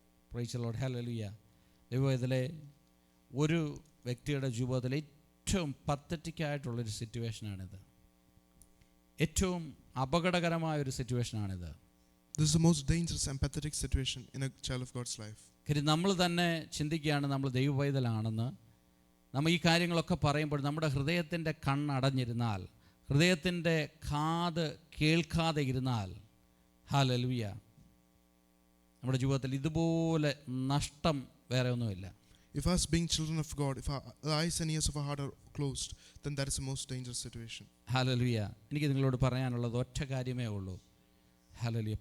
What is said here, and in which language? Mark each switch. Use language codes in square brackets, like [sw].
[en] Praise the lord. [ml] Hallelujah. ദൈവത്തിലെ ഒരു വ്യക്തിയുടെ ജീവിതത്തിൽ ഏറ്റവും പത്തറ്റിക്കായിട്ടുള്ളൊരു സിറ്റുവേഷനാണിത്. ഏറ്റവും അപകടകരമായൊരു സിറ്റുവേഷനാണിത്. [en] This is the most dangerous and pathetic situation in a child of God's life. [ml] കാര്യം നമ്മൾ തന്നെ ചിന്തിക്കുകയാണ് നമ്മൾ ദൈവവൈതലാണെന്ന്. നമ്മൾ ഈ കാര്യങ്ങളൊക്കെ പറയുമ്പോൾ നമ്മുടെ ഹൃദയത്തിൻ്റെ കണ്ണടഞ്ഞിരുന്നാൽ, ഹൃദയത്തിൻ്റെ കാത് കേൾക്കാതെ ഇരുന്നാൽ, ഹല്ലേലൂയ, നമ്മുടെ ജീവിതത്തിൽ ഇതുപോലെ നഷ്ടം വേറെ ഒന്നുമില്ല. [en] If us being children of God, if our eyes and ears of our heart are closed, then that is the most dangerous situation. [ml] Hallelujah. എനിക്ക് നിങ്ങളോട് പറയാനുള്ളത് ഒറ്റ കാര്യമേ ഉള്ളൂ. ഹല്ലേലൂയ.